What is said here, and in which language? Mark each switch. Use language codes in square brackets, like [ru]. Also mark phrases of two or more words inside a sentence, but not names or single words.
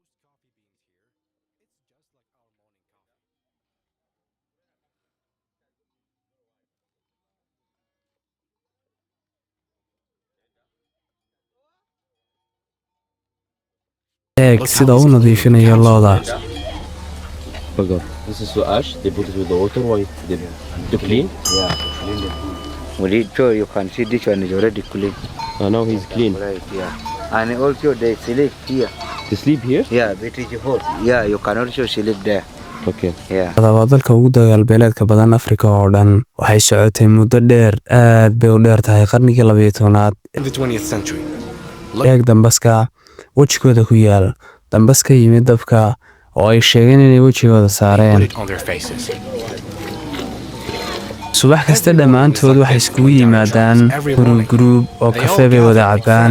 [so] sida uu nadiifinayo looda. [en] This is so ash, they put it with the water, why? To clean? Yeah, clean it. Well, you can see this one is already clean. Now he's clean. Right, yeah. And also they sleep here. To sleep here? Yeah, it is hot. Yeah, you can also sleep there. Okay. Yeah. [so] Waa dalka ugu dagaalbeeleedka badan Afrika oo dhan. Waxay socotay muddo dheer, aad bay u dheer tahay qarnigii 12aad. [en] In the 20th century. [so] Eeg dambaska wejigooda ku yaal. Dambaska yimid dabka oo ay sheegeen inay wejigooda saareen. Subax kasta dhammaantood waxay iskugu yimaadaan group oo kafee bay wada cabbaan.